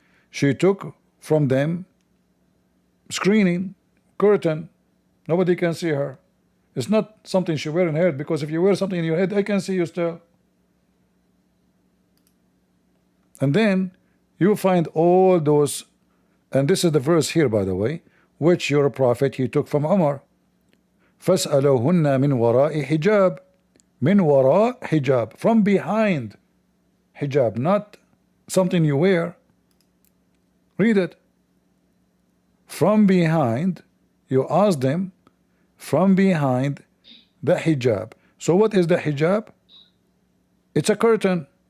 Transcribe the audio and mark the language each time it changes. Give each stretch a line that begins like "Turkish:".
English: She took from them screening, curtain. Nobody can see her. It's not something she wear in her head, because if you wear something in your head, I can see you still. And then you find all those, and this is the verse here, by the way, which your prophet he took from Umar.
Arabic: فَاسْأَلُوهُنَّ مِنْ وَرَاءِ hijab.
English: Min wara hijab, from behind hijab, not something you wear. Read it. From behind You ask them from behind the hijab. So what is the hijab? It's a curtain.